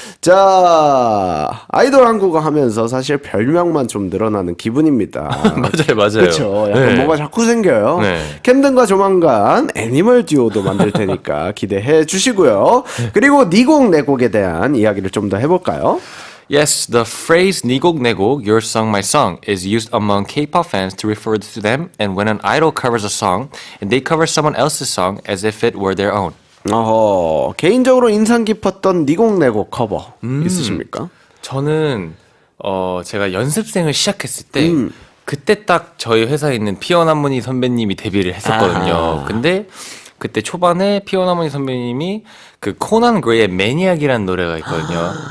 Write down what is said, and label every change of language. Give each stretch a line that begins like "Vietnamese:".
Korean: 자, 아이돌 한국어 하면서 사실 별명만 좀 늘어나는 기분입니다. 맞아요. 그렇죠. 약간 네. 뭐가 자꾸 생겨요. 네. 캠든과 조만간 애니멀 듀오도 만들 테니까 기대해 주시고요. 그리고 니곡 내곡에 대한 이야기를 좀 더 해볼까요?
English: Yes, the phrase 니곡 내곡, your song, my song, is used among K-pop fans to refer to them and when an idol covers a song and they cover someone else's song as if it were their own.
Korean: 개인적으로 인상 깊었던 니곡 내곡 커버 있으십니까? 저는 제가 연습생을 시작했을 때 그때 딱 저희 회사에 있는 피원 한문희 선배님이 데뷔를 했었거든요. 근데 그때 초반에 피원 한문희 선배님이 그 코난 그레이의 매니악이라는 노래가 있거든요.